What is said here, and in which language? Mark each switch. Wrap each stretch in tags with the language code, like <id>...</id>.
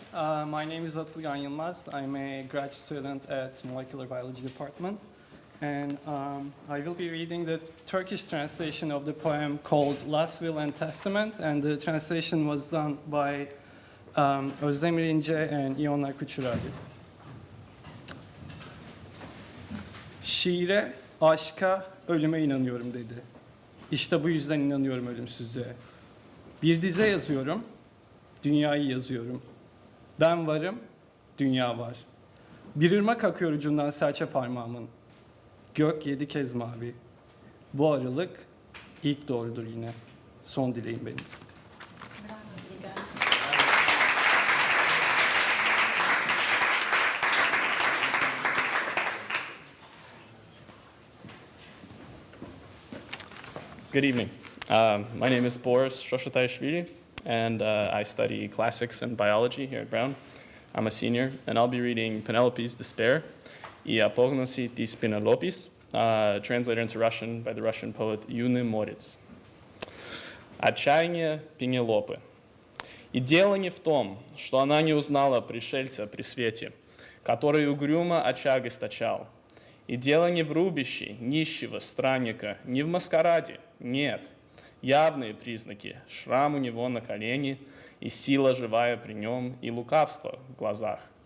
<en>My name is Yiannis Ritsos. I'm a grad student at Molecular Biology Department. And I will be reading the Turkish translation of the poem called Last Will and Testament. And the translation was done by Özdemir İnce and Iona Kuchuradi.</en> <tr>Şiire, aşka, ölüme inanıyorum dedi. İşte bu yüzden inanıyorum ölümsüzlüğe. Bir dize yazıyorum, dünyayı yazıyorum. Ben varım, dünya var. Bir ırmak akıyor ucundan serçe parmağımın. Gök 7 kez mavi. Bu aralık ilk doğrudur yine. Son dileğim benim.</tr> <en>Good evening. My name is Boris Shoshotayashvili, and I study classics and biology here at Brown. I'm a senior, and I'll be reading Penelope's Despair, I Apognosi tis Penelopis, translated into Russian by the Russian poet Юный Морец.</en> <ru>Отчаяние Пенелопы. И дело не в том, что она не узнала пришельца при свете, который угрюмо очаг источал. И дело не в рубище нищего странника, не в маскараде, нет. Явные признаки, шрам у него на колене, и сила живая при нем, и лукавство в глазах.</ru>